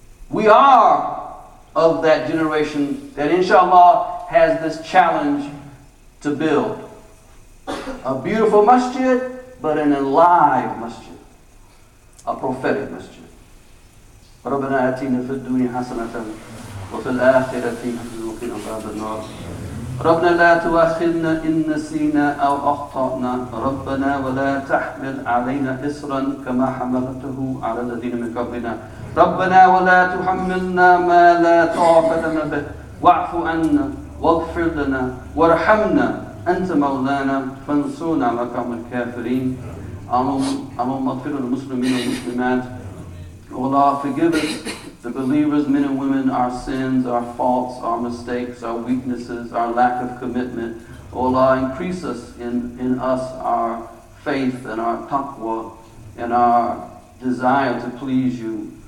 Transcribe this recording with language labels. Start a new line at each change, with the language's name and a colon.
English: We are of that generation that inshallah has this challenge to build a beautiful masjid, but an alive masjid, a prophetic masjid.
Arabic: ربنا آتنا في الدنيا حسنة وفي الآخرة حسنة وقنا عذاب النار. ربنا لا تؤاخذنا إن نسينا أو أخطأنا. ربنا ولا تحمل علينا إصرا كما حملته على الذين من قبلنا. ربنا ولا تحملنا ما لا طاقة لنا به واعف عنا واغفر لنا وارحمنا أنت مولانا فانصرنا على القوم الكافرين. اللهم اغفر للمسلمين والمسلمات.
English: O Allah, forgive us, the believers, men and women, our sins, our faults, our mistakes, our weaknesses, our lack of commitment. O Allah, increase us in us our faith and our taqwa and our desire to please you.